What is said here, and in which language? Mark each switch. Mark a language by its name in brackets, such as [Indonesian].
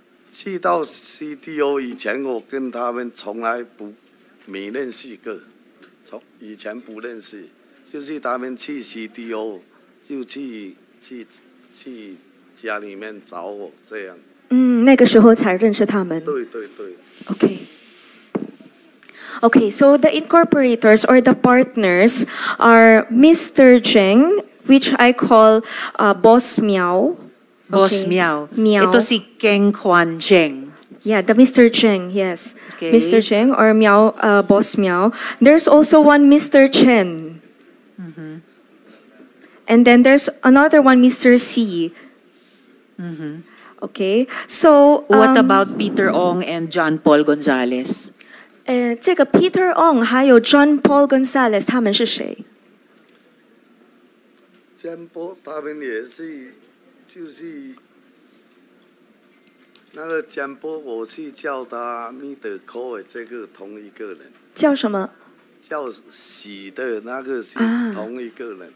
[Chinese] 去到 CDO 以前，我跟他们从来没认识过，以前不认识，就是他们去 CDO 就去家里面找我这样。那个时候才认识他们。对。 [English] Okay, so the incorporators or the partners are Mr. Zheng, which I call Boss Miao. Boss Miao. Miao. [Filipino] Ito si Keng Quan Zheng. [English] Yeah, the Mr. Zheng, yes. Okay. Mr. Zheng or Miao, Boss Miao. There's also one Mr. Chen. And then there's another one, Mr. C. Okay, so What about Peter Ong and John Paul Gonzales? [Chinese] 这个 Peter Ong 还有 John Paul Gonzales 他们是谁？ John Paul 他们也是，就是那个 John Paul， 我是叫他 Mr. Cole 这个同一个人。叫什么？叫喜的那个是同一个人。